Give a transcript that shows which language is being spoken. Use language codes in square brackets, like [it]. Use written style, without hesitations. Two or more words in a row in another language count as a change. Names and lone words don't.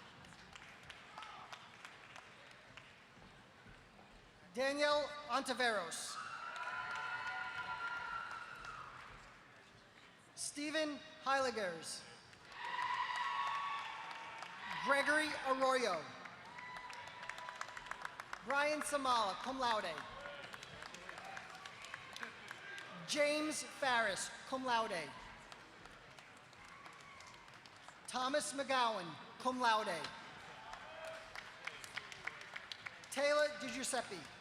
[en] Danielle Ontiveros. Stephen Heiligers. Gregory Arroyo. Brian Samala, [la] cum laude. [en] James Farris, [la] cum laude. [en] Thomas McGowan, [la] cum laude. [en] Taylor DiGiuseppe.